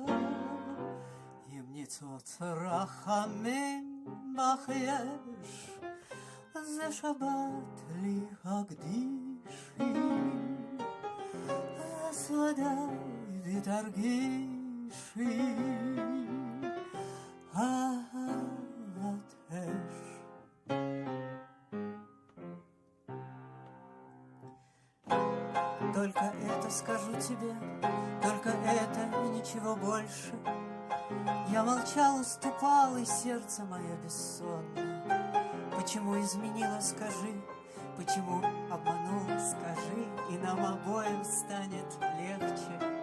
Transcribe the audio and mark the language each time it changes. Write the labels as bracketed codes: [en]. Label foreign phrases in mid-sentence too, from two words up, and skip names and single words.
[he] אם ניצוץ רחמים בך יש, זה שבת לי הקדישי, אז ודאי ותרגישי אהבת אש. [ru] Только это скажу тебе, только это и ничего больше. Я молчал, уступал, и сердце мое бессонно. Почему изменила, скажи, почему обманула, скажи, и нам обоим станет легче.